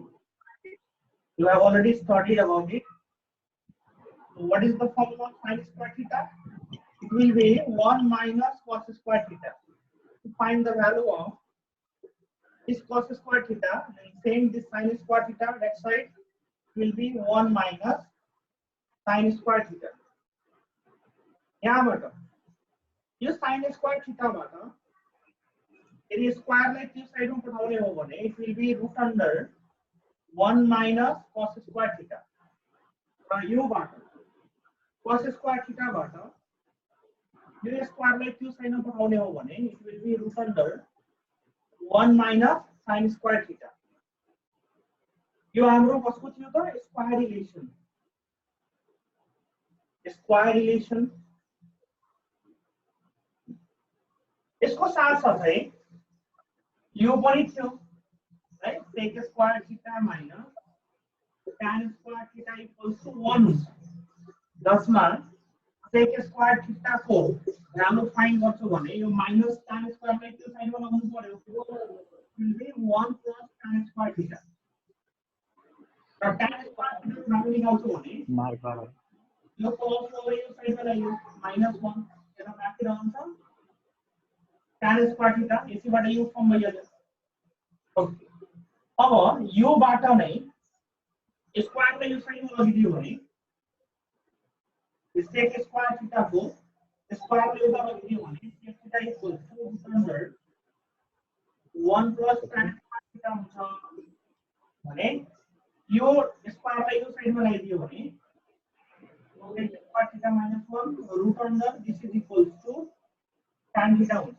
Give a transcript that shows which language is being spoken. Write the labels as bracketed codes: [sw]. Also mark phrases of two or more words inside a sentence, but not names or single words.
[en] You have already studied about it. So what is the formula of sin square theta? It will be 1 minus cos square theta. To find the value of this cos square theta, then same this sin square theta, that side will be 1 minus sin square theta. [ne] यहाँ बाट यो [en] sin square theta [ne] बाट यदि स्क्वायर लाई त्यो साइड मा पठाउने हो भने [en] it will be root under 1 minus cos square theta. [ne] र यो बाट [en] cos square theta [ne] बाट यो स्क्वायर लाई त्यो साइड मा पठाउने हो भने [en] it will be root under 1 minus sin square theta. [ne] यो हाम्रो कसको थियो त [en] square relation. square relation [ne] यसको साथ साथै यो पनि थियो है [en] sec square theta minus tan square theta equals to 1 [ne] जसमा [en] sec square theta [ne] को [en] value find [ne] गर्छु भने यो [en] minus tan square [ne] लाई त्यो साइडमा लगाउनु पर्यो [en] will be 1 plus tan square theta. [ne] र [en] tan square theta [ne] को भ्यालु निकाल्छु भने मार्कर यो प्लस हो यो साइडमा ल्यायो -1 यसमा बाँकी रहन्छ [en] tan square theta [ne] यसैबाट यो फर्म भइहाल्यो. ओके अब यो बाट नै स्क्वायर लाई यो साइडमा लगिदियो भने [en] sec square theta [ne] को स्क्वायर लाई यता लगिदियो भने [en] sec theta equals to root under 1 plus tan square theta [ne] हुन्छ भने यो स्क्वायर लाई यो साइडमा ल्याइदियो भने [en] sec square theta minus 1 root under this is equals to tan theta [ne] हुन्छ.